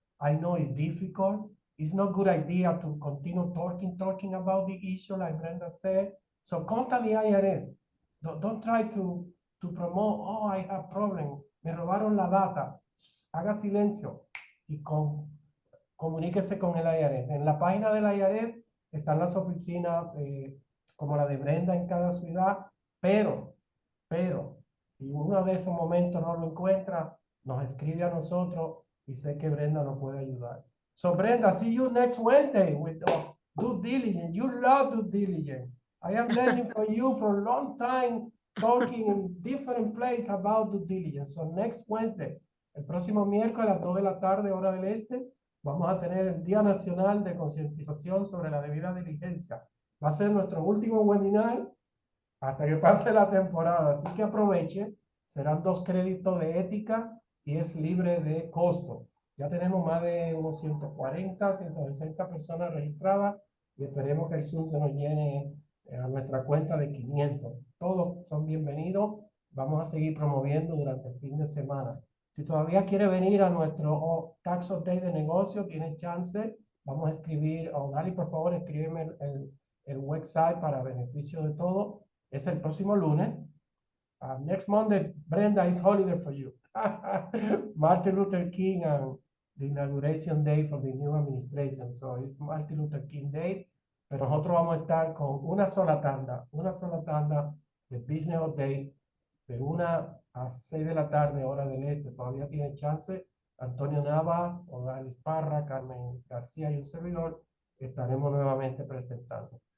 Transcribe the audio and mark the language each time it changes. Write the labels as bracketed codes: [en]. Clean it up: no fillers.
[en] I know it's difficult. It's not good idea to continue talking about the issue like Brenda said. So contact the IRS. Don't try to promote, oh, I have problem. [es] Me robaron la data. Haga silencio y comuníquese con el IRS. En la página del IRS están las oficinas como la de Brenda en cada ciudad, pero Si uno de esos momentos no lo encuentra, nos escribe a nosotros y sé que Brenda nos puede ayudar. [en] So Brenda, see you next Wednesday with due diligence. You love due diligence. I am learning from you for a long time, talking in different places about due diligence. So next Wednesday, [es] el próximo miércoles a las 2 de la tarde, hora del este, vamos a tener el Día Nacional de Concientización sobre la Debida Diligencia. Va a ser nuestro último webinar hasta que pase la temporada, así que aproveche. Serán 2 créditos de ética y es libre de costo. Ya tenemos más de unos 140, 160 personas registradas y esperemos que el Zoom se nos llene a nuestra cuenta de 500. Todos son bienvenidos. Vamos a seguir promoviendo durante el fin de semana. Si todavía quiere venir a nuestro Tax Update de negocio, tiene chance. Vamos a escribir, Dali, por favor, escríbeme el website para beneficio de todos. Es el próximo lunes. [en] Next Monday, Brenda, is holiday for you. Martin Luther King and the inauguration day for the new administration. So it's Martin Luther King Day. [es] Pero nosotros vamos a estar con una sola tanda de Business Update de 1 a 6 de la tarde, hora del este. Todavía tiene chance. Antonio Nava, Odalis Parra, Carmen García y un servidor estaremos nuevamente presentando.